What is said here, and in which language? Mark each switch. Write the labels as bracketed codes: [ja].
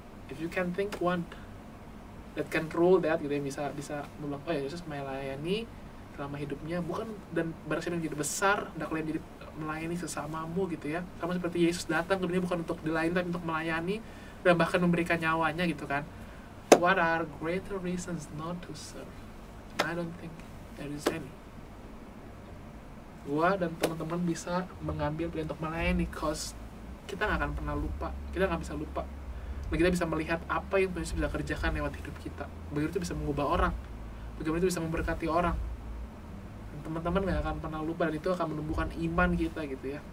[en] If you can think one that can rule that, [id] gitu ya, bisa bilang, oh ya, Yesus melayani selama hidupnya, bukan, dan barang siapa yang menjadi besar, hendaklah menjadi melayani sesamamu gitu ya. Sama seperti Yesus datang ke dunia bukan untuk dilayani, tapi untuk melayani dan bahkan memberikan nyawanya gitu kan. [en] What are greater reasons not to serve? I don't think there is any. [id] Gua dan teman-teman bisa mengambil pilihan untuk melayani, cause kita nggak akan pernah lupa, kita nggak bisa lupa, dan kita bisa melihat apa yang Tuhan bisa kerjakan lewat hidup kita. Begitu itu bisa mengubah orang, bagaimana itu bisa memberkati orang. Dan teman-teman nggak akan pernah lupa, dan itu akan menumbuhkan iman kita gitu ya.